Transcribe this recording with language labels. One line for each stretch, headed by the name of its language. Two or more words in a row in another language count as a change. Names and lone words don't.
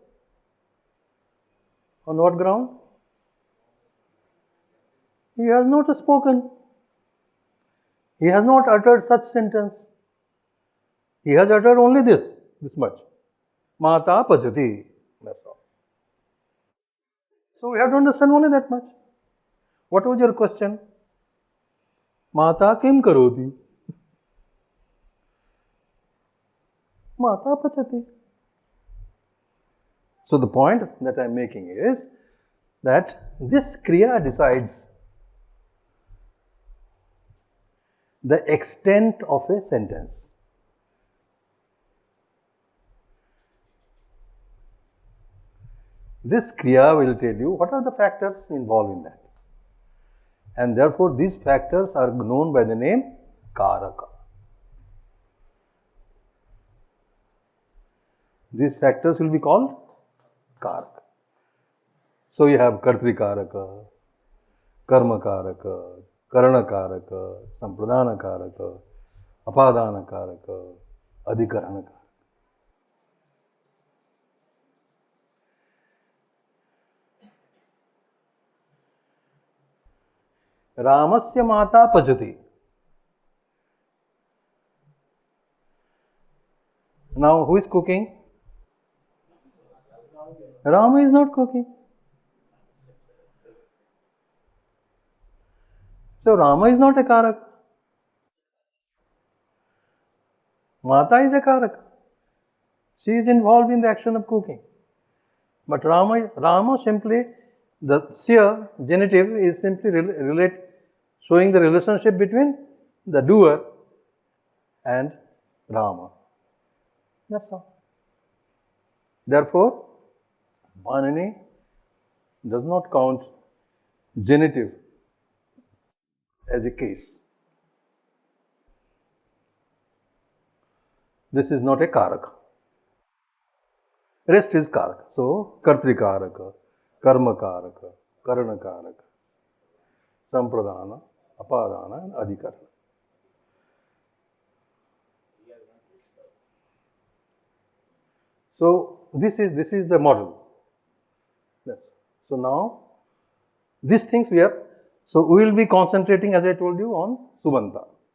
English: On what ground? He has not spoken. He has not uttered such sentence. He has uttered only this much.
Sanskrit: माता पचति.
English: That's all. So we have to understand only that much. What was your question?
Sanskrit: माता किं करोति? माता पचति.
English: So the point that I am making is that this kriya decides the extent of a sentence. This kriya will tell you what are the factors involved in that. And therefore these factors are known by the name karaka. These factors will be called karaka. So you have
Sanskrit: कर्तृ कारक, कर्म कारक, करण कारक, सम्प्रदान कारक, अपादान कारक, अधिकरण कारक. रामस्य माता पचति.
English: Now who is cooking? Rama is not cooking. So Rama is not a karaka. Mata is a karaka. She is involved in the action of cooking. But Rama simply, the sya genitive is simply showing the relationship between the doer and Rama. That's all. Therefore, Bhanini does not count genitive as a case. This is not a karaka. Rest is karaka.
Sanskrit: So, कर्तृ कारक, कर्म कारक, करण कारक, सम्प्रदान, अपादान,
English: and adhikarana. So, this is the model. Yes. So now, these things so we will be concentrating, as I told you, on Subanta.